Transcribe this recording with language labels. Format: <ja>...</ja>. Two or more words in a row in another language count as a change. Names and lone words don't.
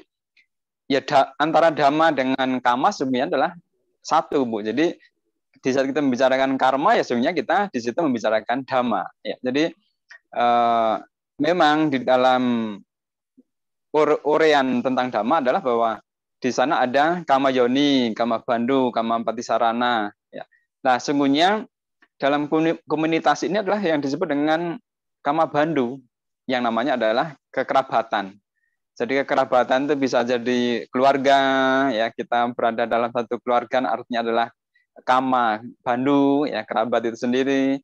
<id>Ya, antara Dhamma dengan Kama sebenarnya adalah satu, Bu. Jadi di saat kita membicarakan karma, ya sebenarnya kita di situ membicarakan Dhamma. Ya, jadi memang di dalam urean tentang Dhamma adalah bahwa di sana ada</id> <pi>kama yoni, kama bandhu, kama patisarana.</pi> <id>Ya. Nah, sungguhnya dalam komunitas ini adalah yang disebut dengan</id> <pi>kama bandhu,</pi> <id>yang namanya adalah kekerabatan. Jadi kekerabatan itu bisa jadi keluarga, ya kita berada dalam satu keluarga, artinya adalah</id> <pi>kama bandhu,</pi> <id>ya kerabat itu sendiri.</id>